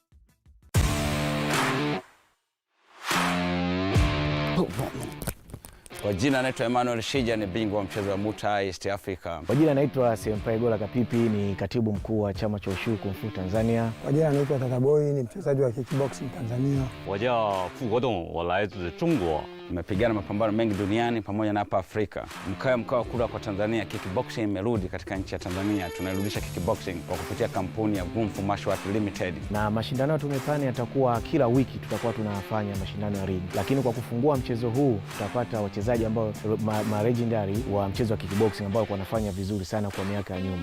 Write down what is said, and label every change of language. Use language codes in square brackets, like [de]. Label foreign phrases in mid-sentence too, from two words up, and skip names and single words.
[sw] Kwa jina naitwa Emmanuel Shija, ni bingwa wa mchezo wa Muay East Africa. Kwa jina naitwa Senpai Gola Kapipi, ni katibu mkuu wa chama cha Ushu Kung Fu Tanzania. Kwa jina naitwa Tataboy, ni mchezaji wa kickboxing Tanzania. [zh] 我叫傅国栋，我来自中国。 [sw] Nimepigana mapambano mengi duniani pamoja na hapa Afrika. Mkoa wa kula kwa Tanzania, kickboxing imerudi katika nchi ya Tanzania. Tunarudisha kickboxing kwa kupitia kampuni ya Nguvu Martial Arts Limited. Na mashindano tumepani yatakuwa kila wiki, tutakuwa tunafanya mashindano ya ring. Lakini kwa kufungua mchezo huu tutapata wachezaji ambao legendary wa mchezo wa kickboxing ambao wanafanya vizuri sana kwa miaka ya nyuma.